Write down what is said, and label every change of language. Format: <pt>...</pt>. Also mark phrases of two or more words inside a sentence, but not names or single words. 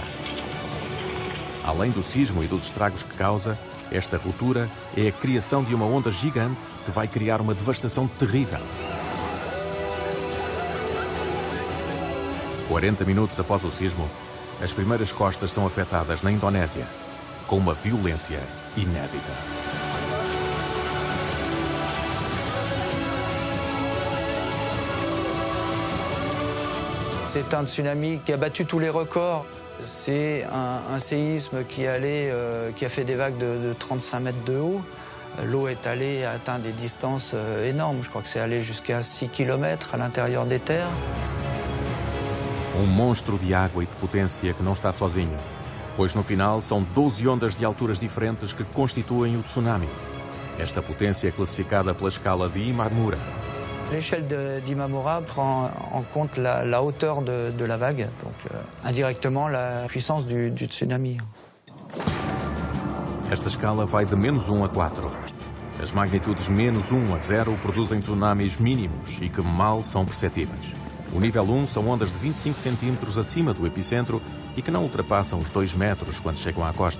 <pt>Além do sismo e dos estragos que causa, esta ruptura é a criação de uma onda gigante que vai criar uma devastação terrível. 40 minutos após o sismo, as primeiras costas são afetadas na Indonésia, com uma violência inédita.</pt> <fr>C'est un tsunami qui a battu tous les records. C'est un séisme qui a fait des vagues de 35 mètres de haut. L'eau est allée atteindre des distances énormes. Je crois que c'est allé jusqu'à 6 km à l'intérieur des terres.</fr> <pt>Monstro de água e de potência que não está sozinho, pois no final são 12 ondas de alturas diferentes que constituem o tsunami. Esta potência é classificada pela escala de Imamura.</pt> <fr>L'échelle d'Imamura prend en compte la hauteur de la vague, donc indirectement la puissance du tsunami.</fr> <pt>Esta escala vai de -1 a 4. As magnitudes -1 a 0 produzem tsunamis mínimos e que mal são perceptíveis. O nível 1 são ondas de 25 centímetros acima do epicentro e que não ultrapassam os 2 metros quando chegam à costa.</pt>